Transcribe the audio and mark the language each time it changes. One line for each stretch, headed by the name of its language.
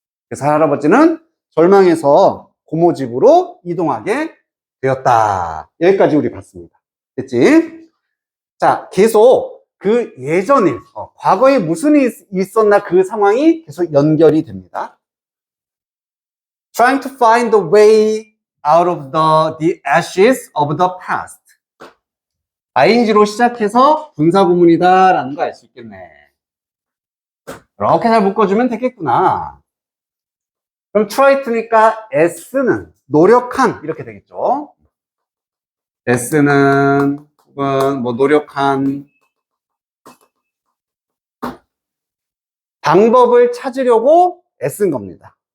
Korean: 그래서 할아버지는 절망해서 고모 집으로 이동하게 되었다. 여기까지 우리 봤습니다. 됐지? 자, 계속 그 예전에, 과거에 무슨 일이 있었나 그 상황이 계속 연결이 됩니다.
English: Trying to find the way out of the ashes of the past.
Korean: ing로 시작해서 분사구문이다라는 거 알 수 있겠네. 이렇게 잘 묶어주면 되겠구나. 그럼 tryto니까 s는 노력한 이렇게 되겠죠. s는 혹은 뭐 노력한 방법을 찾으려고 애쓴 겁니다.